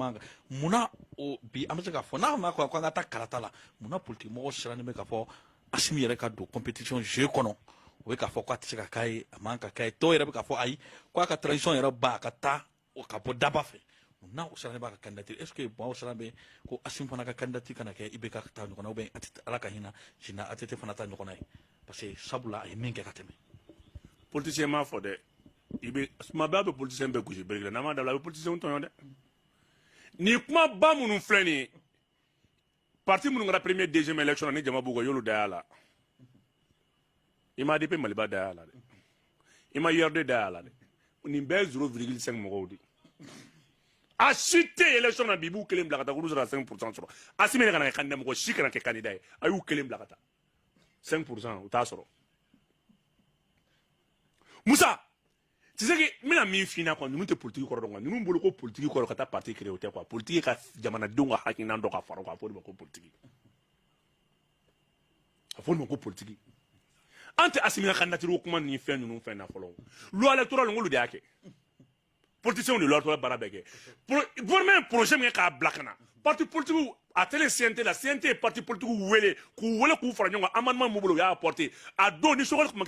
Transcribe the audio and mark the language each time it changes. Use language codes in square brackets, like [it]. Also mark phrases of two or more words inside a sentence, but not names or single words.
[bm] kan munna o bi an bɛ se k'a fɔ n'a ma ko an ka taa karata la munna politique mɔgɔw sirannen bɛ k'a fɔ Assimi yɛrɛ ka don [fr] compétition jeu [bm] kɔnɔ o bɛ k'a fɔ k'a tɛ se ka k'a ye a man ka k'a ye dɔw yɛrɛ bɛ k'a fɔ ayi ko a ka transition yɛrɛ ban a ka taa ka bɔ daba fɛ munna o sirannen b'a ka candidature [fr] est ce que [bm] bon o sirannen bɛ ko Assimi fana ka candidature kana kɛ IBK ka taa ɲɔgɔn na [fr] ou bien [bm] Ala ka hinɛ Sina ATT fana taa ɲɔgɔn na ye [fr] parce que [bm] sabula a ye min kɛ ka tɛmɛ politicien m'a fɔ dɛ i bɛ tuma bɛɛ a bɛ politicien bɛɛ gosi bereke la n'an m'a dabila a bɛ politicien tɔɲɔ dɛ nin kuma ba minnu filɛ nin ye parti minnu kɛra [fr] premier deuxième élection [bm] na ni jama b'u kan y'olu da y'a la i ma ADP Maliba da y'a la dɛ i ma URD da y'a la dɛ nin bɛɛ ye 0,5 mɔgɔw de a si tɛ élection na bi i b'u kelen bila ka taa k'olu sera 5% sɔrɔ Assimi yɛrɛ kana kɛ candidat mɔgɔ si kana kɛ candidat ye a y'u kelen bila ka taa 5% u t'a sɔrɔ Musa [fr] tu sais que [bm] n bɛna min f'i ɲɛna quoi ninnu tɛ politique kɔrɔ dɔn quoi ninnu bolo ko politique kɔrɔ ka taa [fr] parti créer [bm] o tɛ quoi politique ka jamanadenw ka hakilina dɔ ka fara o kan a fɔ o de ma ko politique a fɔ o de ma ko politique an tɛ Assimi ka candidature kuma ni fɛn ninnu fɛn na fɔlɔ [fr] loi électorale [bm] n k'olu de y'a kɛ politiciens de [fr] loi électorale [bm] baara bɛɛ kɛ gouvernement ye projet min kɛ k'a bila ka na [fr] parti politique [bm] a tɛlen CNT la CNT ye [fr] parti politique [bm] wele k'u fara ɲɔgɔn kan amendement min b'u bolo u y'a apporter a don ni Sogɛli tun ma